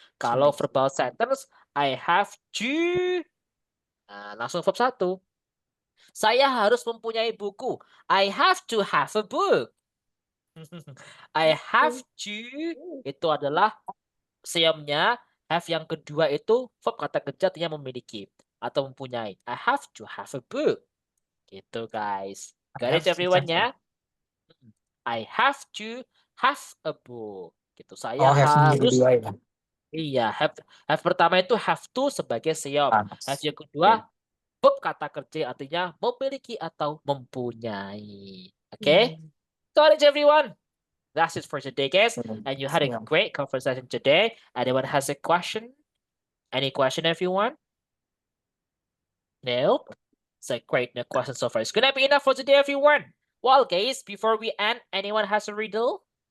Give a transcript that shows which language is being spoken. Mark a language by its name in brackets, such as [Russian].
[English] Kalau verbal sentence, I have to. [Indonesian] Nah, langsung verb 1. Saya harus mempunyai buku. [English] I have to have a book. [Indonesian] I have to itu adalah siamnya. Have yang kedua itu verb kata kerja artinya memiliki atau mempunyai. [English] I have to have a book. Gitu guys. Got it everyone ya? I have to have a book. Gitu. Saya Oh, have [Indonesian] harus dua ya. iya, have pertama itu have to sebagai siom. Have yang kedua verb kata kerja artinya memiliki atau mempunyai. [English] Oke? Got it everyone? That's it for today, guys. And you had a great conversation today. Anyone has a question? Any question, everyone? No? It's a great no question so far. It's gonna be enough for today, everyone. Well, guys, before we end, anyone has a riddle?